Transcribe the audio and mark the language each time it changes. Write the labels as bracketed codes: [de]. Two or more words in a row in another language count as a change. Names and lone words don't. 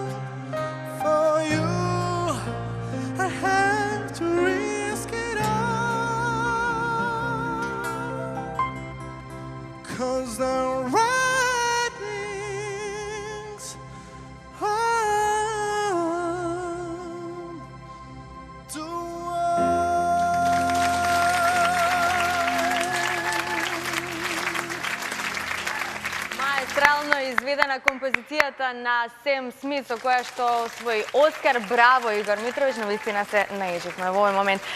[en] For you, I have to risk it all, 'cause the writing's on the [mk] Маестрално изведена композицијата на Сем Смит, со која што освои Оскар. Браво, Игор Митровиќ, навистина се најеживме во овој момент.